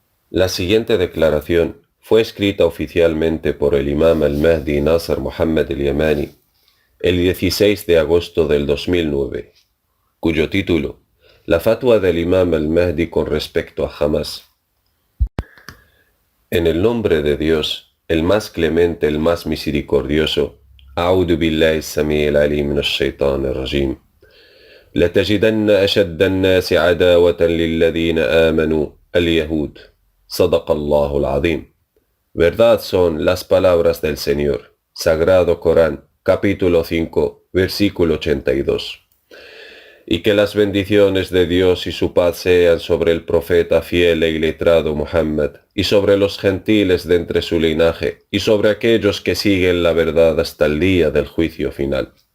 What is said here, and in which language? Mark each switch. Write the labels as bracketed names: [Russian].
[Spanish] La siguiente declaración fue escrita oficialmente por el imam al-Mahdi Nasr Muhammad al-Yamani el 16 de agosto del 2009, cuyo título, La fatwa del imam al-Mahdi con respecto a Hamas. En el nombre de Dios, el más clemente, el más misericordioso, [Arabic] أعوذ بالله السميع العليم من الشيطان الرجيم. لتجدن أشد الناس عداوة للذين آمنوا اليهود. صدق الله العظيم. [Spanish] Verdad son las palabras del Señor. Sagrado Corán, capítulo 5, versículo 82. Y que las bendiciones de Dios y su paz sean sobre el profeta fiel e iletrado Muhammad, y sobre los gentiles de entre su linaje, y sobre aquellos que siguen la verdad hasta el día del juicio final.